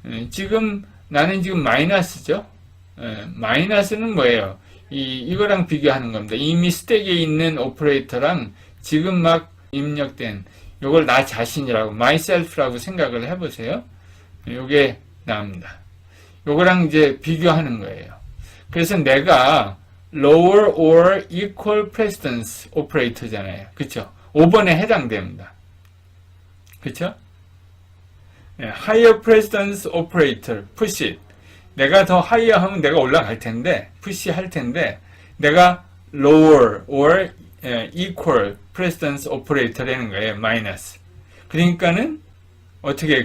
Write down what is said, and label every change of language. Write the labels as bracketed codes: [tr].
[ko] 지금 나는 지금 마이너스죠. 마이너스는 뭐예요? 이거랑 비교하는 겁니다. 이미 스택에 있는 오퍼레이터랑 지금 막 입력된 요걸 나 자신이라고 myself라고 생각을 해보세요. 요게 나옵니다. 요거랑 이제 비교하는 거예요. 그래서 내가 [en] lower or equal precedence operator [ko] 잖아요. 그쵸? 5번에 해당됩니다. 그쵸? [en] higher precedence operator, push it. [ko] 내가 더 higher 하면 내가 올라갈 텐데, push 할 텐데, 내가 [en] lower or equal precedence operator [ko] 라는 거예요. 마이너스. 그러니까는 어떻게 해요?